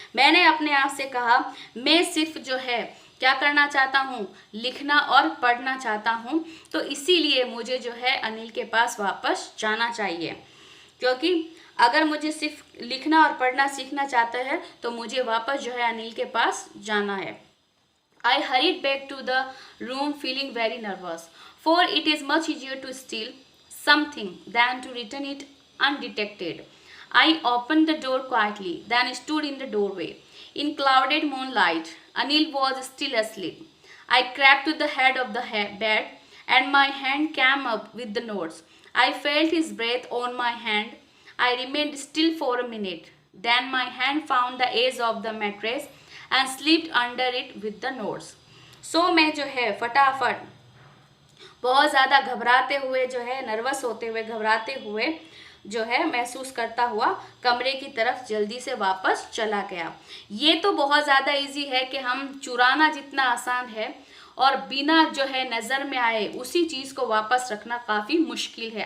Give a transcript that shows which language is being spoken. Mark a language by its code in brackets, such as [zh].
[hi] मैंने अपने आप से कहा, मैं सिर्फ जो है क्या करना चाहता हूँ, लिखना और पढ़ना चाहता हूँ, तो इसीलिए मुझे जो है अनिल के पास वापस जाना चाहिए, क्योंकि अगर मुझे सिर्फ लिखना और पढ़ना सीखना चाहता है तो मुझे वापस जो है अनिल के पास जाना है। [en] I hurried back to the room feeling very nervous, for it is much easier to steal something than to return it undetected. I opened the door quietly, then stood in the doorway. In clouded moonlight, Anil was still asleep. I crept to the head of the bed and my hand came up with the notes. I felt his breath on my hand. I remained still for a minute. Then my hand found the edge of the mattress and slipped under it with the notes. [hi] So मैं जो है फटाफट बहुत ज़्यादा घबराते हुए जो है, नर्वस होते हुए, घबराते हुए जो है महसूस करता हुआ कमरे की तरफ जल्दी से वापस चला गया। ये तो बहुत ज़्यादा इजी है कि हम चुराना जितना आसान है और बिना जो है नज़र में आए उसी चीज़ को वापस रखना काफ़ी मुश्किल है।